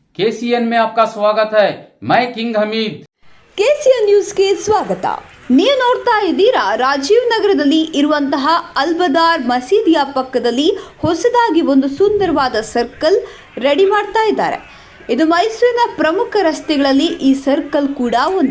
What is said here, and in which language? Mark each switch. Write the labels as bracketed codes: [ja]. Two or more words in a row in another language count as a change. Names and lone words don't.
[hi] केसीएन में आपका स्वागत है। मैं किंग हमीद। [kn] ಕೆಸಿಎನ್ ನ್ಯೂಸ್ಗೆ ಸ್ವಾಗತ. ನೀವು ನೋಡ್ತಾ ಇದ್ದೀರಾ ರಾಜೀವ್ ನಗರದಲ್ಲಿ ಇರುವಂತಹ ಅಲ್ಬದಾರ್ ಮಸೀದಿಯ ಪಕ್ಕದಲ್ಲಿ ಹೊಸದಾಗಿ ಒಂದು ಸುಂದರವಾದ ಸರ್ಕಲ್ ರೆಡಿ ಮಾಡ್ತಾ ಇದ್ದಾರೆ. ಇದು ಮೈಸೂರಿನ ಪ್ರಮುಖ ರಸ್ತೆಗಳಲ್ಲಿ ಈ ಸರ್ಕಲ್ ಕೂಡ ಒಂದು.